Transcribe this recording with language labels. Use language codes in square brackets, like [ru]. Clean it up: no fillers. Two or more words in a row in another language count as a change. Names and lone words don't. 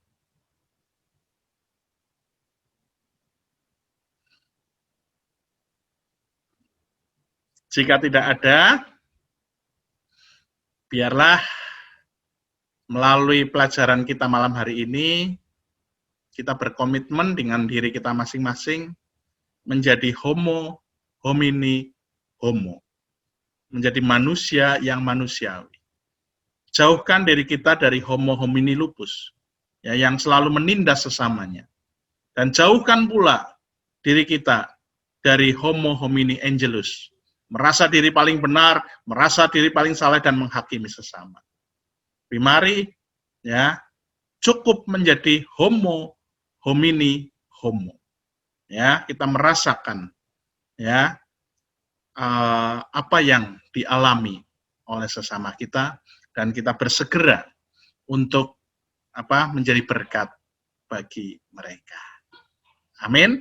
[id] Jika tidak ada, biarlah melalui pelajaran kita malam hari ini, kita berkomitmen dengan diri kita masing-masing menjadi [la] homo homini homo, [id] menjadi manusia yang manusiawi. Jauhkan diri kita dari [la] homo homini lupus, [id] ya, yang selalu menindas sesamanya. Dan jauhkan pula diri kita dari [la] homo homini angelus, [id] merasa diri paling benar, merasa diri paling salah, dan menghakimi sesama. Mari, ya, cukup menjadi [la] homo homini homo. [id] Ya, kita merasakan, ya, apa yang dialami oleh sesama kita, dan kita bersegera untuk menjadi berkat bagi mereka. Amin.